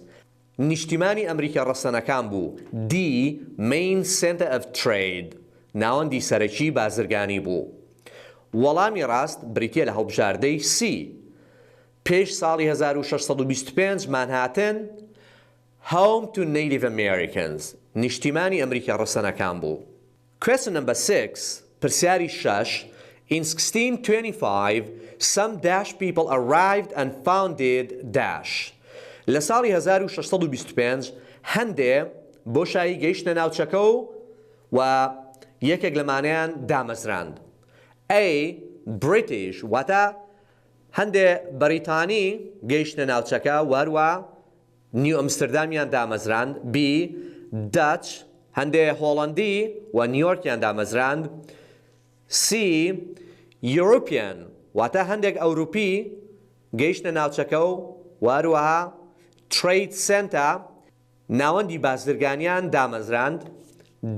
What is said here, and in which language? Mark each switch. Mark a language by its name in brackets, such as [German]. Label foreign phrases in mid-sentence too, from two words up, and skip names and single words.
[Central Kurdish] نیشتیمانی ئەمریکا ڕەسەنەکان بوو. [English] D. Main Center of Trade. [Central Kurdish] ناوەندی سەرەکی بازرگانی بوو. وەڵامی ڕاست بریتیە لە هەڵبژاردەی C. پێش ساڵی 1625 مانهاتن [English] Home to Native Americans. [Central Kurdish] نیشتیمانی ئەمریکا ڕەسەنەکان بوو. [English] Question number 6. پرسیاری 6. In 1625, some dash people arrived and founded dash. [Central Kurdish] لە ساڵی 1625 هەندێ بۆشایی گەیشتە ناوچەکە و یەکێک لەمانیان دامەزراند. A. British واتە هەندێ بەریتانی گەیشتە ناوچەکە وەروە نیو ئەمستردامیان دامەزراند. B. Dutch هەندێ هۆڵەندی و نیویۆرکیان دامەزراند. C. European واتە هەندێک ئەوروپی گەیشتە ناوچەکە وەروەها [English] Trade Center [Central Kurdish] ناوەندی بازرگانیان دامەزراند. D.